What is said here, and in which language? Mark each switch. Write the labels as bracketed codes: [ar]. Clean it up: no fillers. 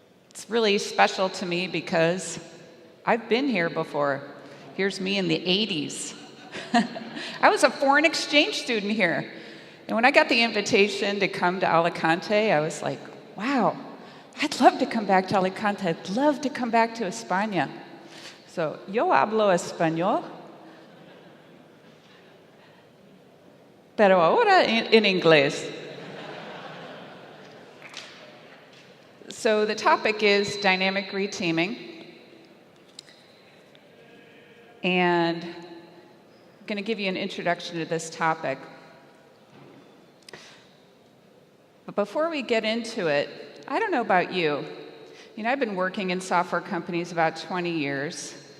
[en] It's really special to me because I've been here before. Here's me in the 80s. I was a foreign exchange student here. And when I got the invitation to come to Alicante, I was like, wow, I'd love to come back to Alicante. I'd love to come back to España. [es] So, yo hablo español, pero ahora en inglés. [en] So the topic is dynamic reteaming. And I'm going to give you an introduction to this topic. But before we get into it, I don't know about you. I've been working in software companies about 20 years.